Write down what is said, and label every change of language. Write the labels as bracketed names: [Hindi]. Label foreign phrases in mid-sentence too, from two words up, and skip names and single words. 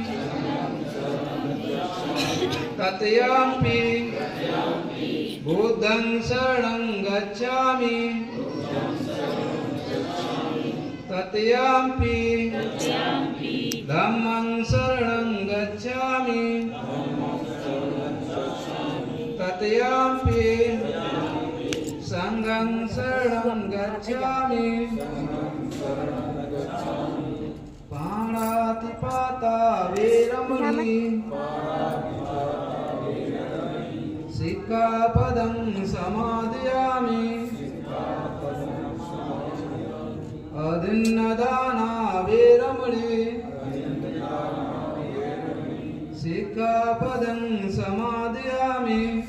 [Pali] तृतीयम्पि बुद्धं शरणं गच्छामि, तृतीयम्पि धम्मं शरणं गच्छामि, तृतीयम्पि संघं शरणं गच्छामि। पाणातिपाता वेरमणि, सिक्खापदं समादयामि, अदिन्नदाना वेरमणि, सिक्खापदं समादयामि।